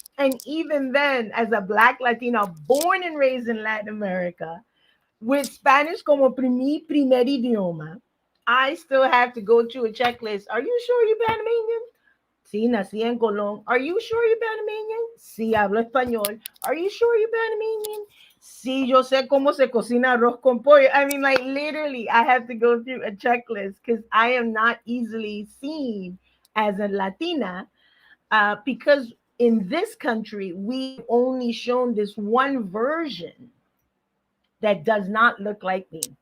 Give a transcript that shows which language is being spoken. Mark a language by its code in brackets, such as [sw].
[en] And even then, as a Black Latina born and raised in Latin America, with Spanish [es] como mi primer idioma, [en] I still have to go through a checklist. Are you sure you're Panamanian? [es] Sí, nací en Colón. [en] Are you sure you're Panamanian? [es] Sí, hablo español. [en] Are you sure you're Panamanian? [es] Sí, yo sé cómo se cocina arroz con pollo. [en] I mean, like, literally, I have to go through a checklist because I am not easily seen as a Latina, because in this country, we've only shown this one version that does not look like me.